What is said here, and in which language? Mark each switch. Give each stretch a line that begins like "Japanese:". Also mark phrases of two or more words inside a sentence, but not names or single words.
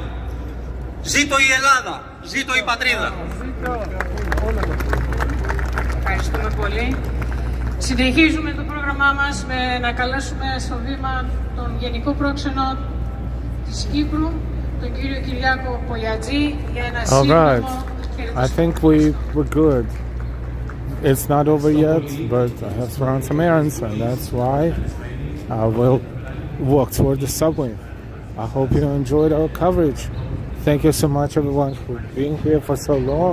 Greek: Ζήτω η Ελλάδα, ζήτω η πατρίδα. Ευχαριστούμε πολύ. Συνεχίζουμε το πρόγραμμά μας με να καλέσουμε στο βήμα τον Γενικό Πρόξενο της Κύπρου, τον κύριο Κυριάκο Πολιατζή, για ένα σύντομο
English: I think we're good. It's not over yet, but I have to run some errands, and that's why I will walk toward the subway. I hope you enjoyed our coverage. Thank you so much, everyone, for being here for so long.